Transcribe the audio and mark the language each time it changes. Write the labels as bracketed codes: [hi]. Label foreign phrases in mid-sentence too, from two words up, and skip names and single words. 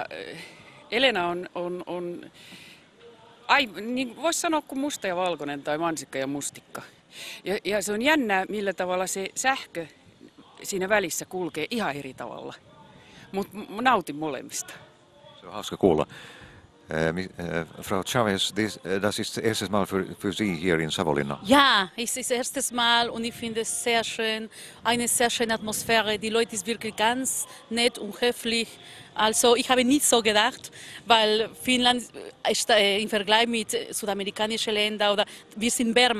[fi] Elena on niin voisi sanoa kuin musta ja valkoinen tai mansikka ja mustikka. Ja se on jännää, millä tavalla se sähkö siinä välissä kulkee ihan eri tavalla. Mutta nautin molemmista. Se on hauska kuulla. [de] Frau Chavez, das ist das erste Mal für Sie hier in Savonlinna. Ja, es ist das erste Mal und ich finde es sehr schön. Eine sehr schöne Atmosphäre. Die Leute sind wirklich ganz nett und höflich. Also ich habe nicht so gedacht, weil Finnland ist im Vergleich mit südamerikanischen Ländern oder wir sind Burma.